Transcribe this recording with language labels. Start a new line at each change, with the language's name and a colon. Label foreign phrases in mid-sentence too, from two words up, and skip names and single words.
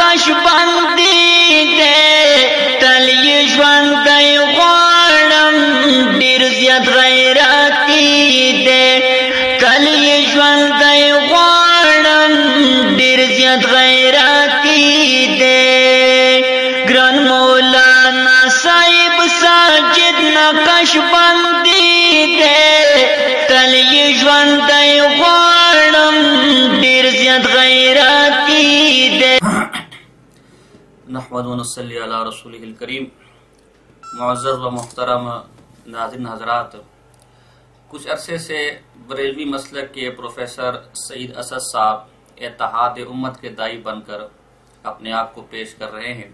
Pashto: بندی دے تلی ژوندی غواړم ډېر زیات غیرتي دے تلی ژوندی غواړم ډېر زیات غیرتي دے ګران مولانا صاحب ساجد نقش بندی دے تلی ژوندی غواړم ډېر زیات غیرتي دے.
Arabic: نحمد و نصلی علی رسولہ الکریم.
Urdu: معزز و محترم ناظرین حضرات، کچھ عرصے سے بریلوی مسلک کے پروفیسر سعید اسد صاحب اتحاد امت کے داعی بن کر اپنے آپ کو پیش کر رہے ہیں.